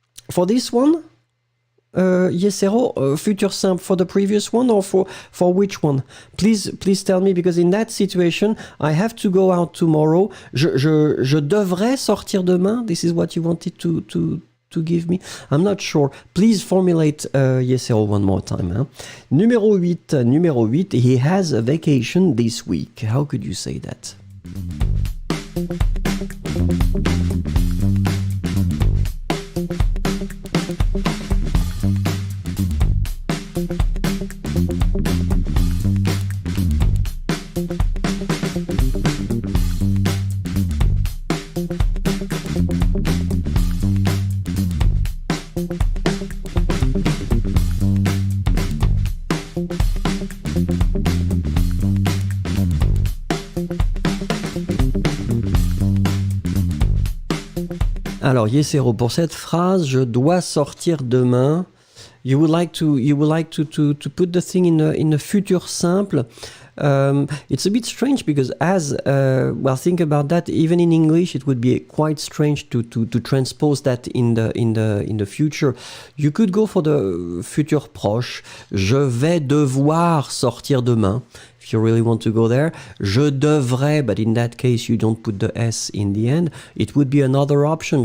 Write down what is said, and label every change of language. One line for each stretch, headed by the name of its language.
English: For this one, Yesero, futur simple for the previous one or for which one? Please tell me, because in that situation, I have to go out tomorrow.
French: Je devrais sortir demain.
English: This is what you wanted to give me. I'm not sure. Please formulate Yesero one more time. Hein? Numéro 8, he has a vacation this week. How could you say that?
French: Alors, Yesero, pour cette phrase, je dois sortir demain.
English: You would like to put the thing in a futur simple. It's a bit strange because think about that. Even in English, it would be quite strange to transpose that in the future. You could go for the futur proche.
French: Je vais devoir sortir demain.
English: If you really want to go there,
French: je devrais,
English: but in that case you don't put the S in the end. It would be another option.